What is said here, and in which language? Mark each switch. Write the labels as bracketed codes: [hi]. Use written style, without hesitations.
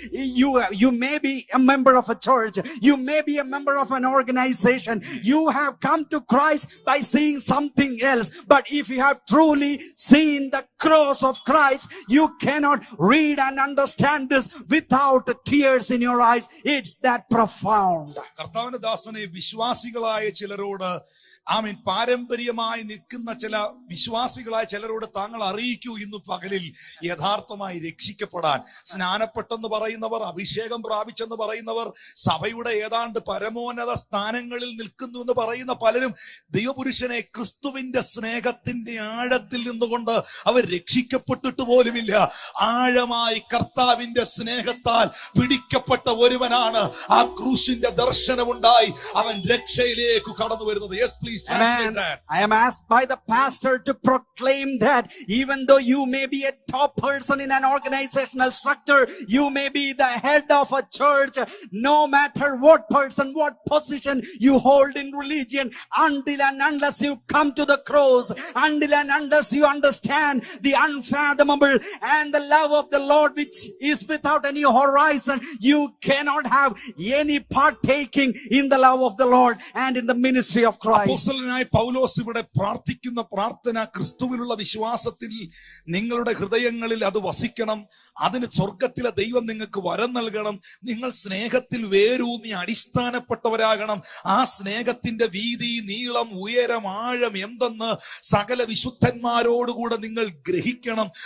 [en] You may be a member of a church, you may be a member of an organization, you have come to Christ by seeing something else, but if you have truly seen the cross of Christ, you cannot read and understand this without tears in your eyes. It's that profound. [ml] കർത്താവിന്റെ ദാസനെ വിശ്വാസികളായ ചിലരോട് ആമീൻ പാരമ്പര്യമായി നിൽക്കുന്ന ചില വിശ്വാസികളായ ചിലരോട് താങ്കൾ അറിയിക്കൂ ഇന്ന് പകലിൽ യഥാർത്ഥമായി രക്ഷിക്കപ്പെടാൻ. സ്നാനപ്പെട്ടെന്ന് പറയുന്നവർ, അഭിഷേകം പ്രാപിച്ചെന്ന് പറയുന്നവർ, സഭയുടെ ഏതാണ്ട് പരമോന്നത സ്ഥാനങ്ങളിൽ നിൽക്കുന്നു എന്ന് പറയുന്ന പലരും ദൈവപുരുഷനെ ക്രിസ്തുവിന്റെ സ്നേഹത്തിന്റെ ആഴത്തിൽ നിന്നുകൊണ്ട് അവർ രക്ഷിക്കപ്പെട്ടിട്ട് പോലുമില്ല. ആഴമായി കർത്താവിന്റെ സ്നേഹത്താൽ പിടിക്കപ്പെട്ട ഒരുവനാണ് ആ ക്രൂശിന്റെ ദർശനമുണ്ടായി അവൻ രക്ഷയിലേക്ക് കടന്നു വരുന്നത്. [en] Yes please. Amen. I am asked by the pastor to proclaim that even though you may be a top person in an organizational structure, you may be the head of a church, no matter what person, what position you hold in religion, until and unless you come to the cross, until and unless you understand the unfathomable and the love of the Lord which is without any horizon, you cannot have any partaking in the love of the Lord and in the ministry of Christ. [ml] അപ്പോസ്തലനായ പൗലോസ് ഇവിടെ പ്രാർത്ഥിക്കുന്ന പ്രാർത്ഥന, ക്രിസ്തുവിലുള്ള വിശ്വാസത്തിൽ നിങ്ങളുടെ ഹൃദയങ്ങളിൽ അത് വസിക്കണം, അതിന് സ്വർഗത്തിലെ ദൈവം നിങ്ങൾക്ക് വരം നൽകണം, നിങ്ങൾ സ്നേഹത്തിൽ വേരൂന്നി അടിസ്ഥാനപ്പെട്ടവരാകണം, ആ സ്നേഹത്തിന്റെ വീതി, നീളം, ഉയരം, ആഴം എന്തെന്ന് സകല വിശുദ്ധന്മാരോടുകൂടെ നിങ്ങൾ ഗ്രഹിക്കണം.